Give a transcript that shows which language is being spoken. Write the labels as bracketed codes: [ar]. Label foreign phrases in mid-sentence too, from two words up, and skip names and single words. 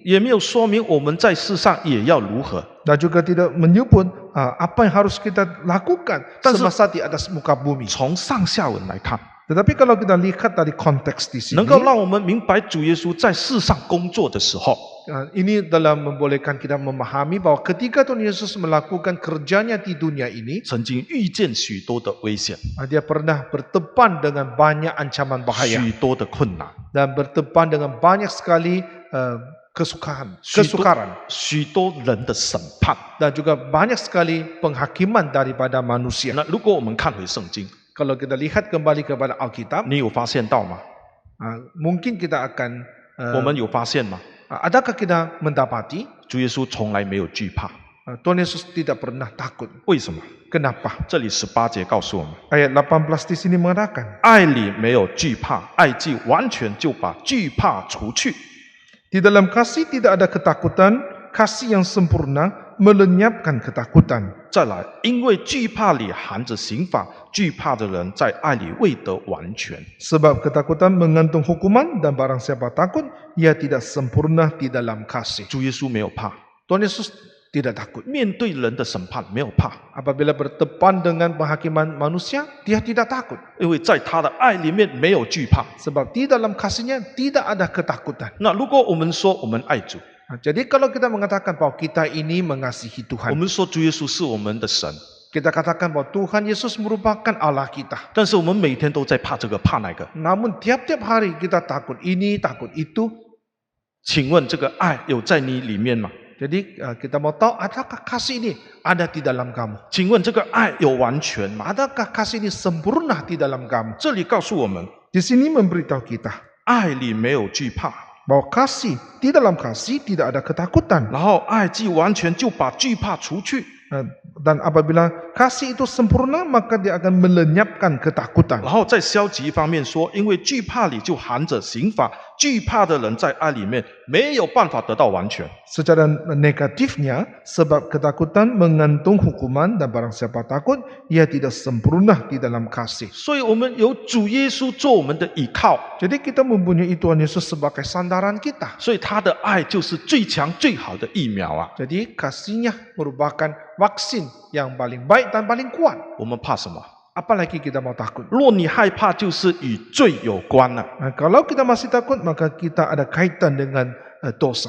[zh] 也没有说明我们在世上也要如何。 [ms] dan juga tidak menyebut apa yang harus kita lakukan Dan semasa di atas muka bumi. [zh] 从上下文来看， [ms] Tetapi kalau kita lihat dari konteks di [zh] 能 [ms] sini, [zh] 够让我们明白主耶稣在世上工作的时候， [ms] Ini dalam membolehkan kita memahami bahwa ketika Tuhan Yesus melakukan kerjanya di dunia ini, [zh] 曾经遇见许多的危险、 [ms] dia pernah berdepan dengan banyak ancaman bahaya [zh] 许多的困难、 [ms] dan berdepan dengan banyak sekali kesukaran [zh] 许多人的审判。 [ms] dan juga banyak sekali penghakiman daripada manusia. [zh] 那如果我们看回圣经， [ms] Kalau kita lihat kembali kepada Alkitab, [zh] 你有发现到吗？ [ms] mungkin kita akan [zh] 我们有发现吗？ [ms] adakah kita mendapati [zh] 主耶稣从来没有惧怕， [ms] Tuhan Yesus tidak pernah takut. [zh] 为什么？ [ms] Kenapa? [zh] 这里18节告诉我们， [ms] Ayat 18 di sini mengatakan, [zh] 爱里没有惧怕，爱既完全就把惧怕除去。 [ms] di dalam kasih tidak ada ketakutan, kasih yang sempurna melenyapkan ketakutan. [zh] 再来，因为惧怕里含着刑罚，惧怕的人在爱里未得完全。 [ms] Sebab ketakutan mengandung hukuman dan barang siapa takut, ia tidak sempurna di dalam kasih. [zh] 主耶稣没有怕， [ms] Tuhan Yesus tidak takut. [zh] 面对人的审判没有怕， [ms] Apabila berdepan dengan penghakiman manusia, dia tidak takut. [zh] 因为在他的爱里面没有惧怕。 [ms] Sebab di dalam kasihnya tidak ada ketakutan. [zh] 那如果我们说我们爱主， [ms] Jadi kalau kita mengatakan bahwa kita ini mengasihi [zh] 我 [ms] Tuhan, [zh] 们说主耶稣是我们的神， [ms] kita katakan bahwa Tuhan Yesus merupakan Allah kita. [zh] 但是我们每天都在怕这个怕那个。 [ms] Namun tiap-tiap hari kita takut ini, takut itu. [zh] 请问这个爱有在你里面吗？ [ms] Jadi kita mau tahu adakah kasih ini ada di dalam kamu? [zh] 请问这个爱有完全吗？ [ms] Adakah kasih ini sempurna di dalam kamu? [zh] 这里告诉我们， [ms] Di sini memberitahu kita [zh] 爱里没有惧怕， [ms] bahwa kasih, di dalam kasih tidak ada ketakutan. [zh] 然后爱既完全就把惧怕除去。 [ms] Dan apabila kasih itu sempurna, maka dia akan melenyapkan ketakutan. [zh] 然后在消极方面说，因为惧怕里就含着刑罚，惧怕的人在爱里面没有办法得到完全。 [ms] Secara negatifnya, sebab ketakutan mengandung hukuman dan barang siapa takut, ia tidak sempurna di dalam kasih. [zh] 所以我们有主耶稣做我们的依靠， [ms] Jadi kita mempunyai Tuhan Yesus sebagai sandaran kita. [zh] 所以他的爱就是最强最好的疫苗啊！ [ms] Jadi kasihnya merupakan vaksin yang paling baik dan paling kuat. [zh] 我们怕什么？ [ms] Apalagi kita mau takut. [zh] 若你害怕，就是与罪有关了、 [ms] Nah, kalau kita masih takut, maka kita ada kaitan dengan dosa.